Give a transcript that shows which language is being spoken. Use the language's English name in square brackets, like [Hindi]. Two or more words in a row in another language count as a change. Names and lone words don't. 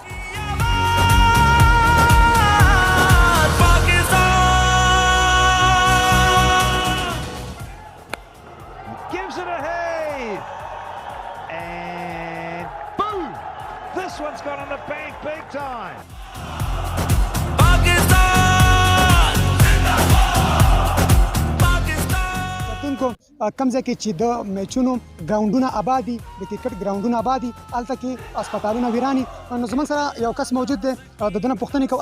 [English] Gives it a heave. And boom! This one's got on the bank big time. [Pashto] کم ځای کې چې د میچونو ګراونډونه آباد دي، د کرکټ ګراونډونه آباد دي، هلته کې هسپتالونه ویران دي. نو زموږ سره یو کس موجود دی، د ده نه پوښتنې کوو.